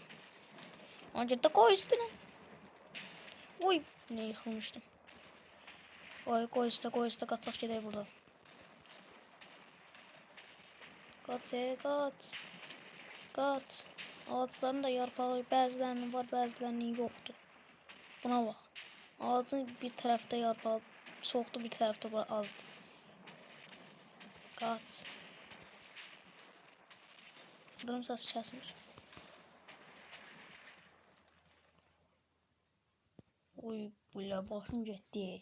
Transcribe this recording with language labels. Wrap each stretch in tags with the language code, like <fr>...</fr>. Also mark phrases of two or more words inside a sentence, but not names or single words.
<tr>Önce de koy üstüne. Uy ne yıkılmıştım. Koy üstüne kaçak gidelim buradan. Kaç.</tr> <az>Ağaçların da yarpağı bəzilərinin var, bəzilərinin yoxdur. Buna bax. Ağacın bir tərəfdə yarpağı çoxdur, bir tərəfdə azdır. Kaç. Yıldırım səsi kəsmir. Uy bile başım getdi.</az>